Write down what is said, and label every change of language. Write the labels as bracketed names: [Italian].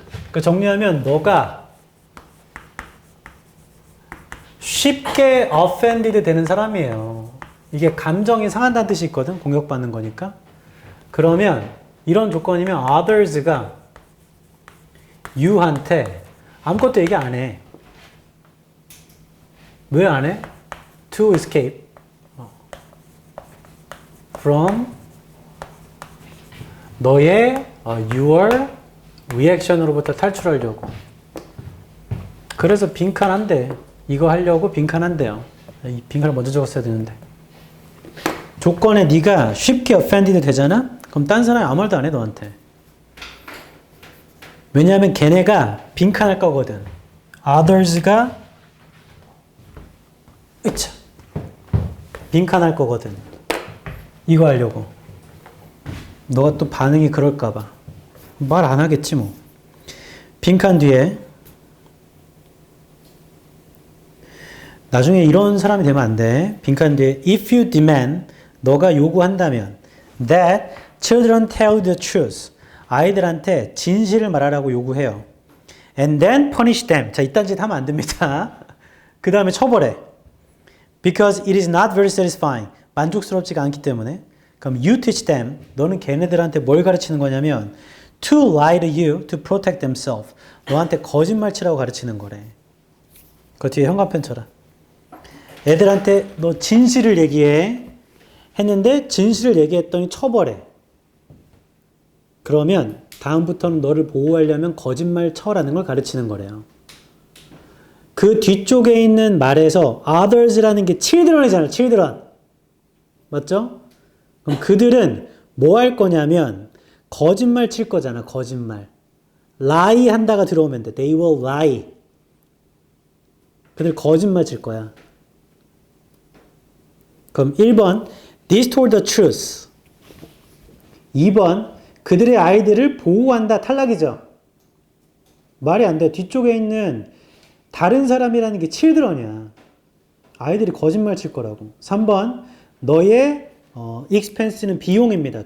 [Korean] 그 정리하면 너가 쉽게 offended 되는 사람이에요. 이게 감정이 상한다는 뜻이 있거든. 공격받는 거니까. 그러면 이런 조건이면 others가 you한테 아무것도 얘기 안 해. 왜 안 해? [English] To escape from [Korean] 너의 [English] your reaction으로부터 [Korean] 탈출하려고. 그래서 빈칸한대. 이거 하려고 빈칸한대요. 이 빈칸을 먼저 적었어야 되는데. 조건에 네가 쉽게 offended 되잖아? 그럼 딴 사람이 아무 말도 안 해 너한테. 왜냐하면 걔네가 빈칸할 거거든. others가 빈칸할 거거든. 이거 하려고. 너가 또 반응이 그럴까 봐. 말 안 하겠지 뭐. 빈칸 뒤에 나중에 이런 사람이 되면 안 돼. 빈칸 뒤에 [English] if you demand, [Korean] 너가 요구한다면 [English] that children tell the truth, [Korean] 아이들한테 진실을 말하라고 요구해요. [English] And then punish them. [Korean] 자, 이딴 짓 하면 안 됩니다. 그 다음에 처벌해. [English] Because it is not very satisfying. [Korean] 만족스럽지가 않기 때문에. 그럼 [English] you teach them. [Korean] 너는 걔네들한테 뭘 가르치는 거냐면 [English] to lie to you to protect themselves. [Korean] 너한테 거짓말 치라고 가르치는 거래. 그 뒤에 현관펜 쳐라. 애들한테 너 진실을 얘기해. 했는데 진실을 얘기했더니 쳐버려. 그러면 다음부터는 너를 보호하려면 거짓말 쳐라는 걸 가르치는 거래요. 그 뒤쪽에 있는 말에서 others라는 게 children이잖아요. children. 맞죠? 그럼 그들은 뭐 할 거냐면 거짓말 칠 거잖아. 거짓말. lie 한다가 들어오면 돼. [English] They will lie. [Korean] 그들 거짓말 칠 거야. 그럼 1번 [English] This told the truth. [Korean] 2번 그들의 아이들을 보호한다. 탈락이죠. 말이 안 돼. 뒤쪽에 있는 다른 사람이라는 게 children이야. 아이들이 거짓말 칠 거라고. 3번 너의 expense는 비용입니다.